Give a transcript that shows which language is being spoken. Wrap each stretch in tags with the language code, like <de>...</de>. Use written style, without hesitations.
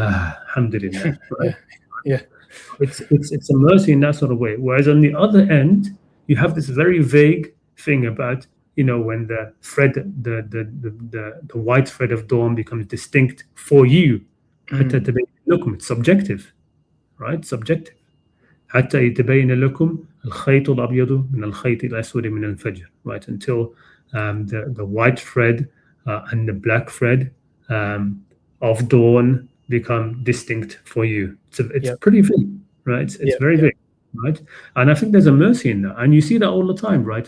<en>Alhamdulillah. Right? Yeah. Yeah. It's a mercy in that sort of way. Whereas on the other end, you have this very vague thing about when the thread, the white thread of dawn becomes distinct for you.</en> <ar>حتى تبين لكم.</ar> <en>It's subjective, right? Subjective.</en> <ar>حتى يتبين لكم الخيط الأبيض من الخيط الأسود من الفجر.</ar> <en>Right, until the white thread and the black thread of dawn become distinct for you. It's pretty vague, right? It's very vague, right? And I think there's a mercy in that, and you see that all the time, right?</en>